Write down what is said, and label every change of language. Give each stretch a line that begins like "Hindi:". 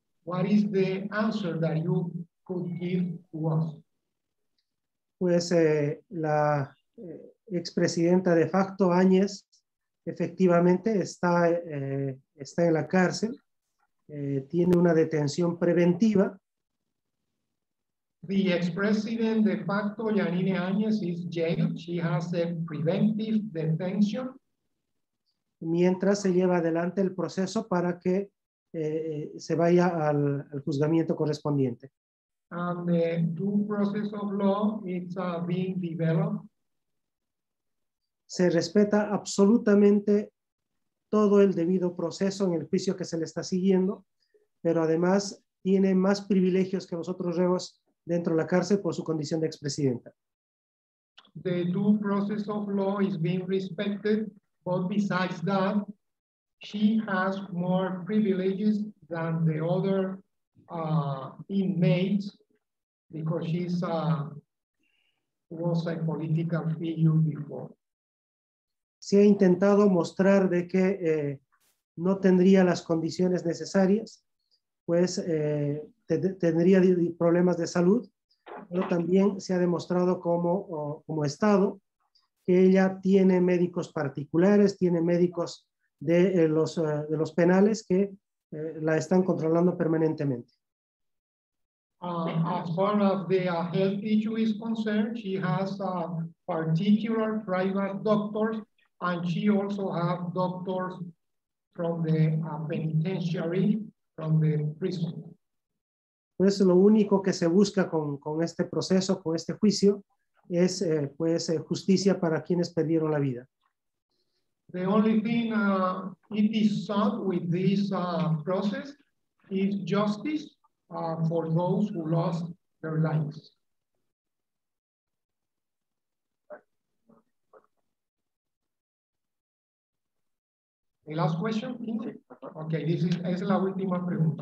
English: What is the answer that you could give to us?
Spanish: Pues la expresidenta de facto Áñez efectivamente está en la cárcel, tiene una detención preventiva.
English: The ex-president de facto Yanine Áñez is jailed. She has a preventive detention.
Spanish: Mientras se lleva adelante el proceso para que se vaya al juzgamiento correspondiente.
English: And the due process of law is being developed.
Spanish: Se respeta absolutamente todo el debido proceso en el juicio que se le está siguiendo, pero además tiene más privilegios que los otros reos dentro de la cárcel por su condición de expresidenta.
English: The due process of law is being respected, but besides that, she has more privileges than the other inmates because she's was a political figure before.
Spanish: Se ha intentado mostrar de que no tendría las condiciones necesarias, pues tendría problemas de salud, pero también se ha demostrado como Estado que ella tiene médicos particulares, tiene médicos de los penales que la están controlando permanentemente.
English: As far as the health issue is concerned, she has particular private doctors, and she also has doctors from the penitentiary, from the prison.
Spanish: Pues lo único que se busca con este proceso, con este juicio, es justicia para quienes perdieron la vida.
English: The only thing it is sought with this process is justice for those who lost their lives. The last question, please.
Spanish: Okay, es la última pregunta.